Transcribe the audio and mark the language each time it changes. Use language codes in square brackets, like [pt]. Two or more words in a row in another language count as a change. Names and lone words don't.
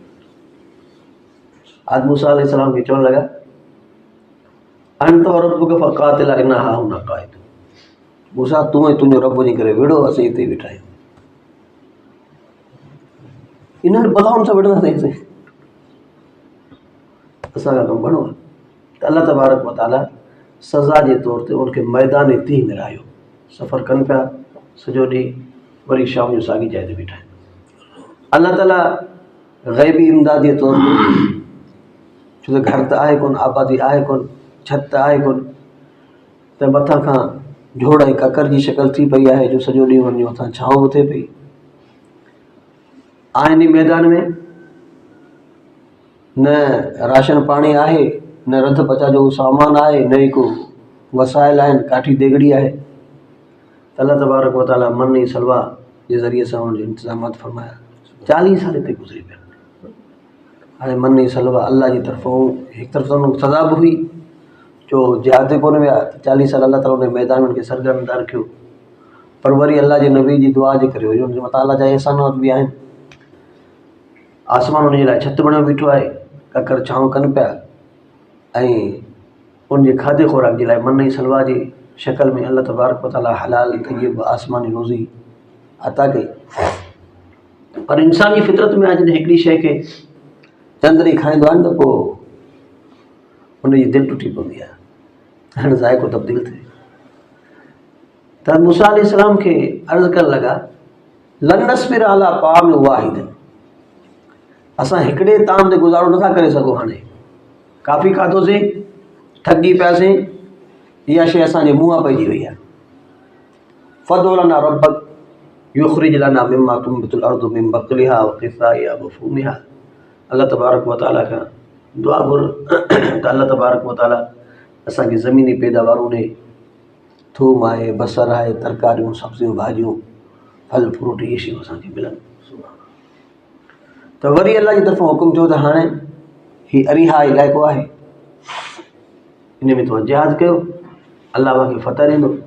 [sd] आज मूसा अलैहिस्सलाम खे चवणु लॻा [ar] أنت ربك فقاتلا إنا هاهنا قاعدون. [sd] मूसा तूं ऐं तुंहिंजो रब वञी करे विड़ो, असीं हिते वेठा आहियूं। इन्हनि बलाउनि सां विड़ंदासीं, असांजा कमु घणो आहे। त [ar] الله تبارك وتعالى [sd] सज़ा जे तौर ते उनखे मैदान तीह में लाहियो। सफ़र कनि पिया सॼो ॾींहुं, वरी शाम जो साॻी जाइ ते बीठा आहिनि। अल्लाह ताला ग़ैबी इमदाद जे तौर ते, छो त घर त आहे कोन, आबादी आहे कोन, छत त आहे कोन, त मथां खां झोड़ ऐं ककर जी शिकल थी पई आहे जो सॼो ॾींहुं वञी मथां छांव बि थिए पई। आहिनि मैदान में न राशन पाणी आहे, न रध पचा जो सामान आहे, न ई को वसाइल आहिनि, काठी देगड़ी आहे। त [ar] الله تبارك وتعالى [sd] मन ऐं सलवा जे ज़रिए सां उनजो इंतज़ामात फरमाया। 40 साल हिते गुज़री पिया। हाणे मन ऐं सलवा अल्लाह जी तरफ़ों हिकु तरफ़ सां उनखे सज़ा बि हुई जो जिहाद ते कोन विया, 40 साल अल्लाह ताला उन मैदान में उनखे सरगर्मदार कयो। पर वरी अल्लाह जे नबी जी दुआ जे करे वरी उनजे मथां अल्लाह जा एहसानात बि आहिनि। आसमान उनजे लाइ छत बणियो बीठो आहे, ककर छांव कनि पिया ऐं उनजे खाधे खुराक जे लाइ मन ऐं सलवा जी शक्ल में [ar] الله تبارك وتعالى [sd] हलाल तय्यब आसमानी रोज़ी अता कई। पर इंसान जी फितरत में आहे जॾहिं हिकिड़ी शइ खे चंद ॾींहं खाईंदो आहे न त पोइ उनजी दिलि टुटी पवंदी आहे, हाणे ज़ाइक़ो तब्दील थिए। त मूसा अलैहिस्सलाम खे अर्ज़ु करणु लॻा [ar] لن نصبر على طعام واحد, [sd] असां हिकिड़े ताम ते गुज़ारो नथा करे सघूं। हाणे काफ़ी खाधोसीं, थकिजी पियासीं, इहा शइ असांजे मुंहं पइजी वई आहे। [ar] فادع لنا ربك يخرج لنا مما تنبت الأرض من بقلها وقثائها وفومها. الله تبارك وتعالى [sd] खां दुआ घुर त [ar] الله تبارك وتعالى [sd] असांखे ज़मीनी पैदावारूं ॾे, थूम आहे, बसर आहे, तरकारियूं, सब्जियूं, भाॼियूं, फल फ्रूट, इहे शयूं असांखे मिलनि। त वरी अल्लाह जी तरफ़ां हुकुम थियो त हाणे ही अरीहा इलाइक़ो आहे, इन में तव्हां जिहाद कयो, अल्लाह तव्हांखे फ़तह ॾींदो।